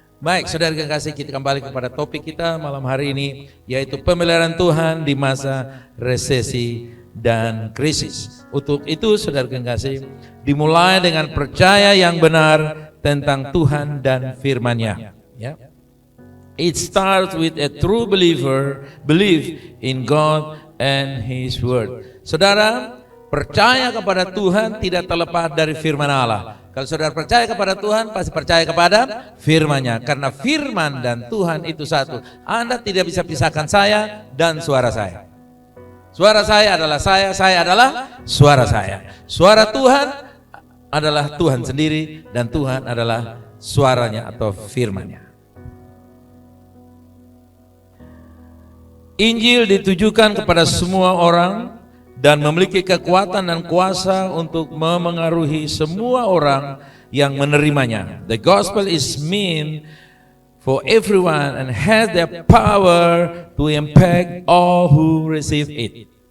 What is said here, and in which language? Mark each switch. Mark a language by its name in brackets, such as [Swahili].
[Indonesian] Baik, saudara yang kasih, kita kembali kepada topik kita malam hari ini, yaitu pemeliharaan Tuhan di masa resesi dan krisis. Untuk itu saudara yang kasih, dimulai dengan percaya yang benar tentang Tuhan dan firman-Nya. Ya. [English] It starts with a true belief in God and His Word. [Indonesian] Saudara, percaya kepada Tuhan tidak terlepas dari firman Allah. Kalau saudara percaya kepada Tuhan, pasti percaya kepada firman-Nya. Karena firman dan Tuhan itu satu. Anda tidak bisa pisahkan saya dan suara saya. Suara saya adalah saya adalah suara saya. Suara Tuhan adalah Tuhan sendiri dan Tuhan adalah suaranya atau firman-Nya. Injil ditujukan kepada semua orang dan memiliki kekuatan dan kuasa untuk memengaruhi semua orang yang menerimanya. [English] The gospel is meant for everyone and has the power to impact all who receive it.